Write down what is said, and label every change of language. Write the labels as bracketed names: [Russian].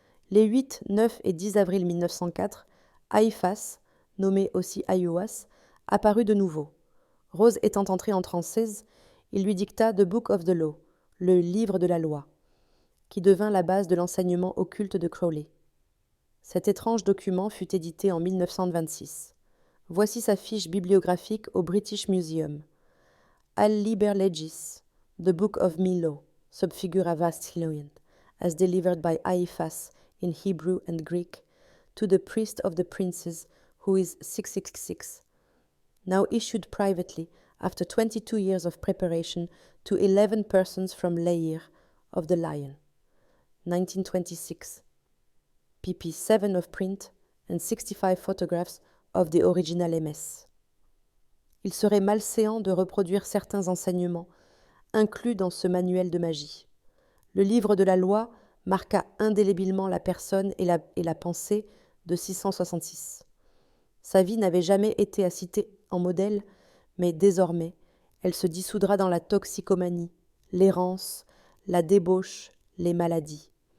[French] Les 8, 9 et 10 avril 1904, Haïphas, nommé aussi Ayuas, apparut de nouveau. Rose étant entrée en transe, il lui dicta The Book of the Law, le livre de la loi, qui devint la base de l'enseignement occulte de Crowley. Cet étrange document fut édité en 1926. Voici sa fiche bibliographique au British Museum. [English] Al Liber Legis, The Book of Milo, subfigura Vastilion, as delivered by Haïphas in Hebrew and Greek, to the priest of the princes, who is 666, now issued privately after 22 years of preparation, to 11 persons from Leir of the Lion. 1926. pp. 7 of print and 65 photographs of the original MS. [French] Il serait malséant de reproduire certains enseignements inclus dans ce manuel de magie. Le livre de la loi marqua indélébilement la personne et la pensée de 666. Sa vie n'avait jamais été à citer en modèle, mais désormais, elle se dissoudra dans la toxicomanie, l'errance, la débauche, les maladies.